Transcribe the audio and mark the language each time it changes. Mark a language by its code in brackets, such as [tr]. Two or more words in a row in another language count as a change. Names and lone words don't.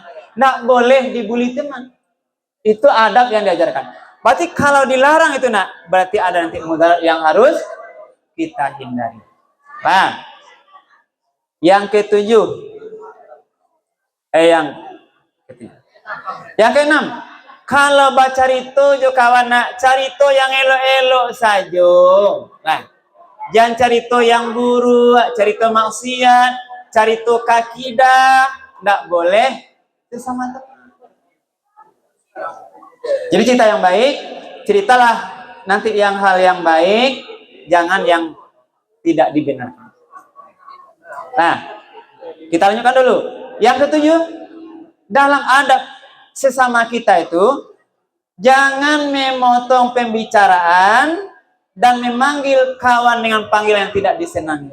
[id] Tidak boleh dibully teman. Itu adab yang diajarkan. Berarti kalau dilarang itu, nak, berarti ada nanti mudarat yang harus kita hindari. Paham? Yang ketujuh. Yang keenam. [min] Kalau baca carito jo kawan, nak, carito yang elok-elok saja. Nah, jangan carito yang buruk, carito maksiat, carito kakidah, [id] tidak boleh. Itu sama teman. Jadi cerita yang baik, ceritalah nanti yang hal yang baik, jangan yang tidak dibenarkan. Nah, kita lanjutkan dulu. Yang ketujuh, dalam adab sesama kita itu jangan memotong pembicaraan dan memanggil kawan dengan panggilan yang tidak disenangi.